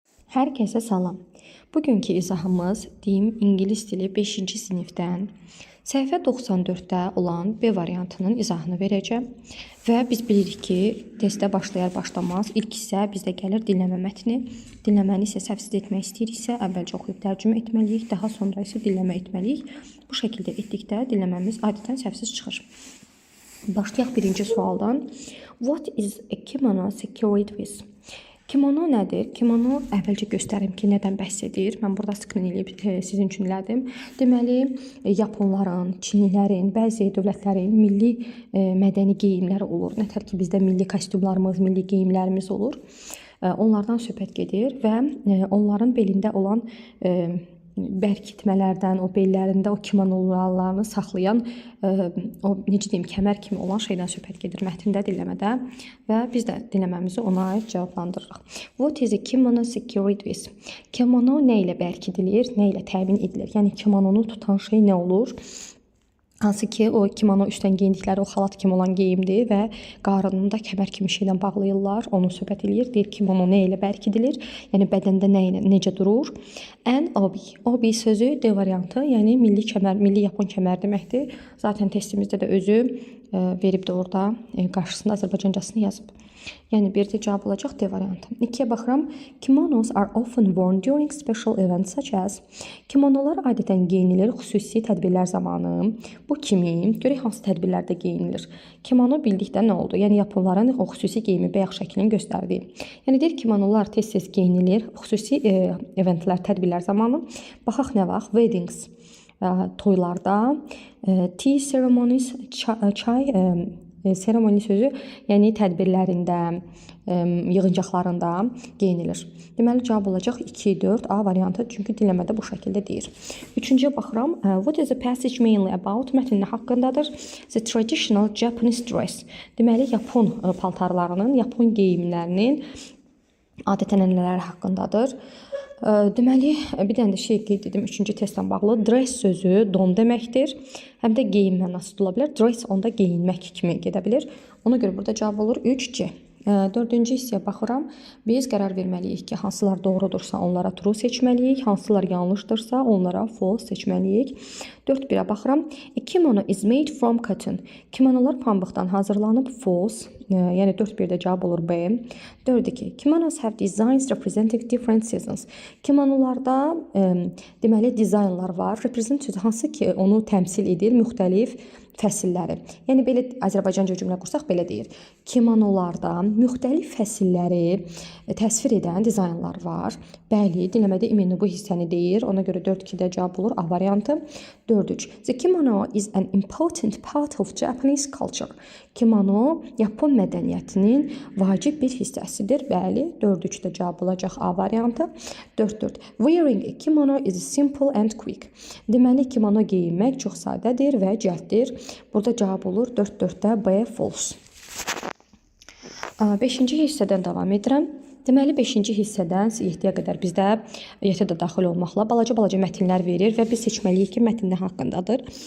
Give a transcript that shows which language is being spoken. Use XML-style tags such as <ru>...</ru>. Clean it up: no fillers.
<az>Hər kəsə salam. Bugünkü izahımız deyim ingilis dili 5-ci sinifdən səhifə 94-də olan B variantının izahını verəcəm. Və biz bilirik ki, testə başlayar-başlamaz ilk hissə bizdə gəlir dinləmə mətni. Dinləməni isə səhvsiz etmək istəyiriksə, əvvəlcə oxuyub tərcümə etməliyik, daha sonra isə dinləmə etməliyik. Bu şəkildə etdikdə dinləməmiz adətən səhvsiz çıxır. Başlayaq birinci sualdan.</az> <en>What is a kimono secured with?</en> <az>Kimono nədir? Kimono əvvəlcə göstərim ki, nədən bəhs edir. Mən burada skrin eləyib sizin üçün elədim. Deməli, Yaponların, Çinlilərin, bəzi dövlətlərin milli mədəni geyimləri olur. Nətər ki, bizdə milli kostyumlarımız, milli geyimlərimiz olur. Onlardan söhbət gedir və onların belində olan bərkitmələrdən, o bellərində o kimonolarını saxlayan, o necə deyim, kəmər kimi olan şeydən söhbət gedir mətndə, dinləmədə və biz də dinləməmizi ona aid cavablandırırıq.</az> <en>What is a kimono secured with?</en> <az>Kimono nə ilə bərkidilir, nə ilə təmin edilir? Yəni kimononu tutan şey nə olur? Hansı ki, o kimono üstdən geyindikləri o xalat kimi olan geyimdir və qarnını da kəmər kimi şeydən bağlayırlar, onu söhbət edir. Deyir kimono nə ilə bərkidilir, yəni bədəndə necə durur. N-obi. Obi sözü D variantı, yəni milli kəmər, milli Yapon kəmər deməkdir. Zaten testimizdə də özü verib də orada qarşısında Azərbaycancasını yazıb. Yəni bir də cavab olacaq D variantı. 2-yə baxıram.</az> <en>Kimonos are often worn during special events such as.</en> <az>Kimonolar adətən geyinilir xüsusi tədbirlər zamanı. Bu kimi, görək hansı tədbirlərdə geyinilir. Kimono bildikdə nə oldu? Yəni Yaponların o xüsusi geyimi bayaq şəklini göstərdi. Yəni deyir kimonolar tez-tez geyinilir xüsusi eventlər, tədbirlər zamanı. Baxaq nə vaxt? Weddings, toylarda,</az> <en>tea ceremonies,</en> <az>çay seremoni sözü, yəni tədbirlərində, yığıncaqlarında geyinilir. Deməli, cavab olacaq 2-4 A variantı, çünki dinləmədə bu şəkildə deyir. 3-cüyə baxıram.</az> <en>What is the passage mainly about?</en> <az>Mətn nə haqqındadır?</az> <en>The traditional Japanese dress.</en> <az>Deməli, Yapon paltarlarının, Yapon geyimlərinin adətən nələri haqqındadır? Deməli, bir dənə də şey qeyd edim 3-cü testlə bağlı. Dress sözü don deməkdir. Həm də geyim mənası da ola bilər. Dress onda geyinmək kimi gedə bilir. Ona görə burada cavab olur 3C. 4-cü hissəyə baxıram. Biz qərar verməliyik ki, hansılar doğrudursa onlara true seçməliyik, hansılar yanlışdırsa onlara false seçməliyik. 4-1-ə baxıram.</az> <en>A kimono is made from cotton.</en> <az>Kimonolar pambıqdan hazırlanıb,</az> <en>false.</en> <az>Yəni 4-1-də cavab olur B.</az> <en>4-2. Kimonos have designs representing different seasons.</en> <az>Kimonolarda deməli dizaynlar var. Represent sözü hansı ki onu təmsil edir müxtəlif fəsilləri. Yəni belə Azərbaycanca cümlə qursaq belə deyir. Kimonolarda müxtəlif fəsilləri təsvir edən dizaynlar var. Bəli, dinləmədə immini bu hissəni deyir. Ona görə 4-2-də cavab olur A variantı. 4-3.</az> <en>The kimono is an important part of Japanese culture.</en> <az>Kimono Yapon mədəniyyətinin vacib bir hissəsidir. Bəli, 4-3-də cavab olacaq A variantı. 4-4.</az> <en>Wearing a kimono is simple and quick.</en> <az>Deməli, kimono geyinmək çox sadədir və cəlddir. Burada cavab olur 4-4-də B false. 5-ci hissədən davam edirəm. Deməli 5-ci hissədən 7-yə qədər bizdə YT-də daxil olmaqla balaca mətnlər verir və biz seçməliyik ki, mətn nə haqqındadır.</az>